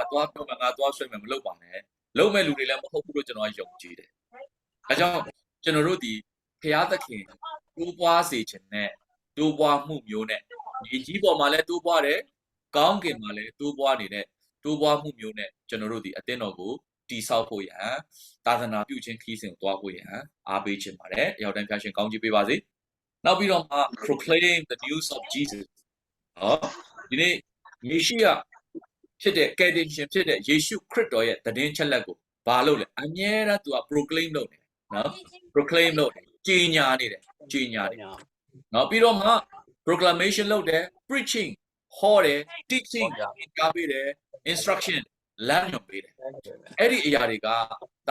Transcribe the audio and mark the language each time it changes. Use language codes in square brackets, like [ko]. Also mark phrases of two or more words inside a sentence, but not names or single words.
[my] တွားပြောမယ်ငါတွားဆွဲမယ်မလုပ်ပါနဲ့လုပ်မဲ့လူတွေလည်းမဟုတ်ဘူးလို့ကျွန်တော်ယုံကြည်တယ်အဲကြောင့်ကျွန်တော်တို့ဒီဖခင်သခင်တိုးပွားစေခြင်းနဲ့တိုးပွားမှုမျိုးနဲ့ဒီကြီးပေါ်မှာလည်းတိုးပွားတယ်ကောင်းကင်မှာလည်းတိုးပွားနေတဲ့တိုးပွားမှုမျိုးနဲ့ကျွန်တော်တို့ဒီအသင်းတော်ကိုတိဆောက်ဖို့ရန်သာသနာပြုခြင်းခီးစဉ်ကိုတွားဖို့ရန်အားပေးခြင်းပါတယ်အရောက်တိုင်းဖခင်ရှင်ကောင်းချီးပေးပါစေနောက်ပြီးတော့မှ [en] proclaim the news of Jesus [my] ဟောဒီနေ့မေရှိယဖြစ်တဲ့ကယ်တင်ရှင်ဖြစ်တဲ့ယေရှုခရစ်တော်ရဲ့သတင်းချက်လက်ကိုဘာလို့လဲအမြဲတမ်းသူက proclaim လုပ်နေတယ်နော် proclaim လုပ်တယ်ကြေညာနေတယ်နော်ပြီးတော့မှ proclamation လုပ်တယ် preaching ဟောတယ် teaching ကြားပေးတယ် instruction လမ်းညွှန်ပေးတယ်အဲ့ဒီအရာတွေကသာ